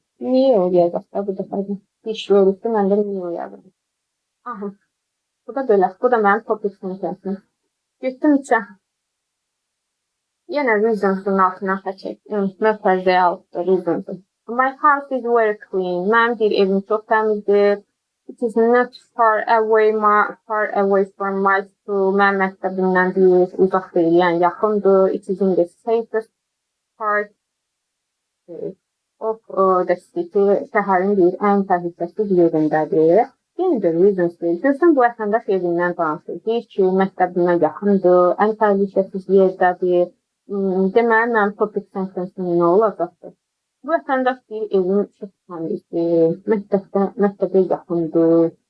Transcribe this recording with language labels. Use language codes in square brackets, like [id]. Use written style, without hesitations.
[az] Niyə olacaq da bu dəfə? Diş veribdir, mən də niyə olacaq? Aha, bu da belə. Bu da mənim topic sentence'im. Getdim içə. Yenə reasons'un altına çək. Möhtəzəyə alıbdır reasons'un. [en] My house is very clean. [az] Mənim deyir, evim çox təmizdir. [en] It is not far away from my school. [az] Mənim məktəbimdən deyir, uzaq deyil, yəni yaxındır. [en] It is in the safest part of the city. [az] Şəhərin deyir, ən təhlükəsiz yerindədir. Yenə də reasons deyir. Görsən, bu vətəndaş evindən danışır. Deyir ki, məktəbimdən yaxındır, ən təhlükəsiz yerdədir. Deməli, mənim topic sentence'im nə olacaqdır? Bu vətəndaş deyir, evim çox təmizdir, məktəbə yaxındır.